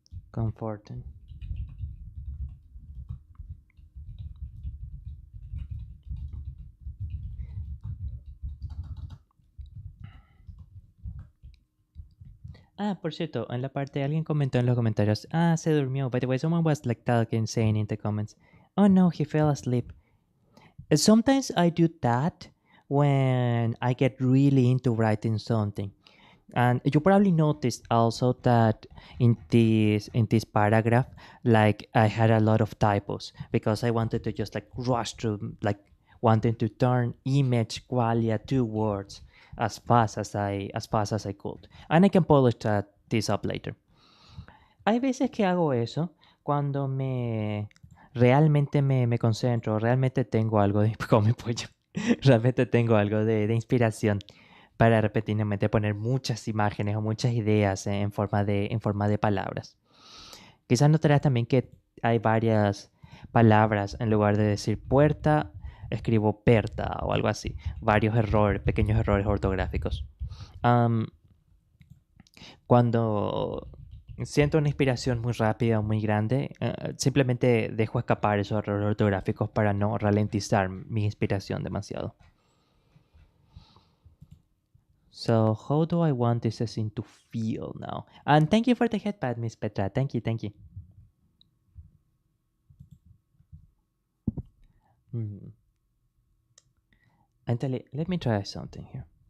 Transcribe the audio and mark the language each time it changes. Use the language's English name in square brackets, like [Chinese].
[English] Comforting. [Spanish] Ah, por cierto, en la parte alguien comentó en los comentarios, se durmió. [English] By the way, someone was like talking, saying in the comments, oh no, he fell asleep. Sometimes I do that when I get really into writing something. And you probably noticed also that in this paragraph, like I had a lot of typos because I wanted to just like rush through, like wanting to turn image qualia to words as fast as I could. And I can polish this up later. [Spanish] Hay veces que hago eso cuando realmente me concentro, realmente tengo algo de como mi pollo, realmente tengo algo de inspiración para repentinamente poner muchas imágenes o muchas ideas en forma de palabras. Quizás notarás también que hay varias palabras en lugar de decir puerta, escribo perta o algo así. Varios errores, pequeños errores ortográficos. Am, Cuando siento una inspiración muy rápida o muy grande, simplemente dejo escapar esos errores ortográficos para no ralentizar mi inspiración demasiado. [English] So, how do I want this scene to feel now? And thank you for the headpad, Miss Petra. Thank you, thank you. Hmm. And let me try something here.